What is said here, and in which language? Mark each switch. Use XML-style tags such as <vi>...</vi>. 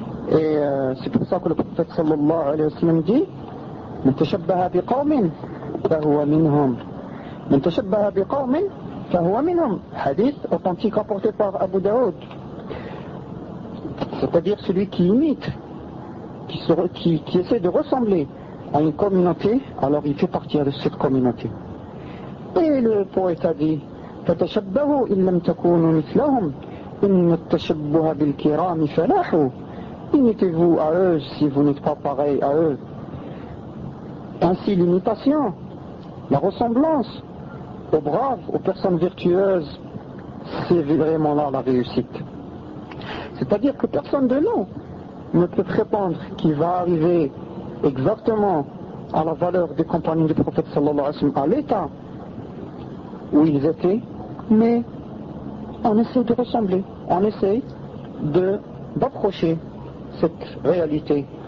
<fr>Et c'est pour ça que le prophète sallallahu alayhi wa sallam dit</fr> <ar>من تشبه بقوم فهو منهم</ar> <fr>من تشبه بقوم فهو منهم, hadith authentique rapporté par Abu Daoud, c'est-à-dire celui qui imite, qui essaie de ressembler à une communauté, alors il fait partie de cette communauté. Et le poète a dit</fr> <ar>فَتَشَبَّهُوا إِنْ لَمْ تَكُونُوا مِثْلَهُمْ إِنَّ التَّشَبُّهَ بِالْكِرَامِ فَلَاحُوا.</ar> <fr>Imitez-vous à eux si vous n'êtes pas pareil à eux. Ainsi l'imitation, la ressemblance aux braves, aux personnes vertueuses, c'est vraiment là la réussite. C'est-à-dire que personne de nous ne peut prétendre qu'il va arriver exactement à la valeur des compagnons du prophète sallallahu alayhi wa sallam, à l'état où ils étaient, mais on essaie de ressembler, on essaie d'approcher cette réalité.</fr>